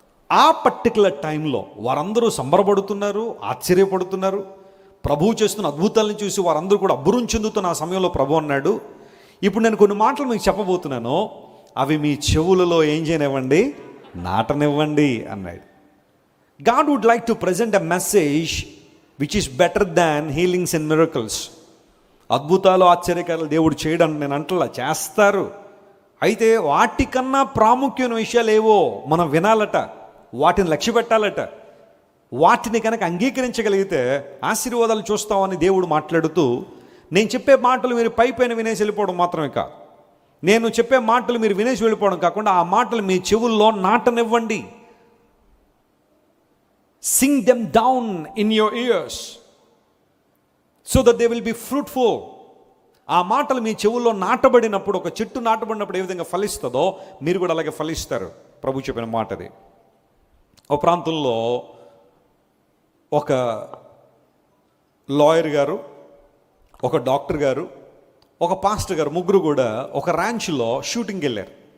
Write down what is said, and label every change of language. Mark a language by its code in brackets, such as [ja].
[te] ఆ పర్టికులర్ టైంలో వారందరూ సంబరపడుతున్నారు, ఆశ్చర్యపడుతున్నారు. ప్రభువు చేస్తున్న అద్భుతాలను చూసి వారందరూ కూడా అబ్బురం చెందుతున్న ఆ సమయంలో ప్రభు అన్నాడు, ఇప్పుడు నేను కొన్ని మాటలు మీకు చెప్పబోతున్నాను, అవి మీ చెవులలో ఏం చేయనివ్వండి, నాటనివ్వండి అన్నాడు. [en] God would like to present a message which is better than healings and miracles. [te] అద్భుతాలు ఆశ్చర్యకారాలు దేవుడు చేయడం నేను అంటలా, చేస్తారు. అయితే వాటికన్నా ప్రాముఖ్యమైన విషయాలు ఏవో మనం వినాలట, వాటిని లక్ష్య పెట్టాలట. వాటిని కనుక అంగీకరించగలిగితే ఆశీర్వాదాలు చూస్తామని దేవుడు మాట్లాడుతూ, నేను చెప్పే మాటలు మీరు పైపైన వినేసి వెళ్ళిపోవడం మాత్రమే కాదు, నేను చెప్పే మాటలు మీరు వినేసి వెళ్ళిపోవడం కాకుండా ఆ మాటలు మీ చెవుల్లో నాటనివ్వండి. [en] Sing them down in your ears so that they will be fruitful. [te] ఆ మాటలు మీ చెవుల్లో నాటబడినప్పుడు, ఒక చెట్టు నాటబడినప్పుడు ఏ విధంగా ఫలిస్తుందో మీరు కూడా అలాగే ఫలిస్తారు. ప్రభు చెప్పిన మాట అది. ఒక ప్రాంతంలో ఒక లాయర్ గారు, ఒక డాక్టర్ గారు, ఒక పాస్టర్ గారు, ముగ్గురు కూడా ఒక ర్యాంచ్లో షూటింగ్కి వెళ్ళారు.